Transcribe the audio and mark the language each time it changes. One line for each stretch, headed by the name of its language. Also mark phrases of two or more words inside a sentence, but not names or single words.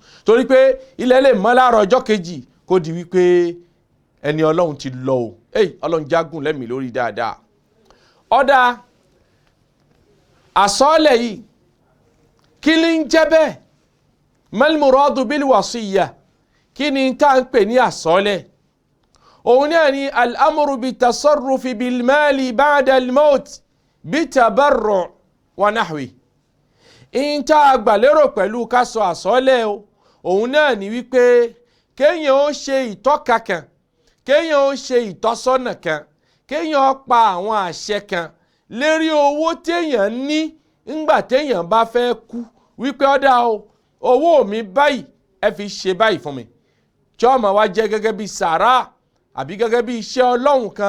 Yoruba: Torí pé ilẹ̀ lè mọ́ láàárọ̀ ọjọ́ kejì kó di wípé ẹni Ọlọ́run ti lọ o. Ọlọ́run jágùn lẹ́mìí lórí dáadáa. Ọ̀dà àsọọ́lẹ̀ yìí kí ni ń jẹ́ bẹ́ẹ̀?
Arabic: ما المراد بالوصية,
Yoruba: kí ni tá ń pè ní àsọọ́lẹ̀? Òun náà ni
Arabic: الأمر بالتصرف بالمال بعد الموت بالتبرع ونحوه.
Yoruba: In tá a gbà lérò pẹ̀lú ká sọ àsọọ́lẹ̀ o, òun náà ni wípé kéèyàn ó ṣe ìtọ́ka kan, kéèyàn ó ṣe ìtọ́sọ́nà kan, kéèyàn ó pa àwọn àṣẹ kan lérí owó téèyàn ní ńgbà téèyàn bá fẹ́ kú, wípé ọ̀dà o, owó mi báyìí ẹ fi ṣe báyìí fún mi, tí ó máa wá jẹ́ gẹ́gẹ́ bí sàrà àbí gẹ́gẹ́ bí iṣẹ́ Ọlọ́run kan.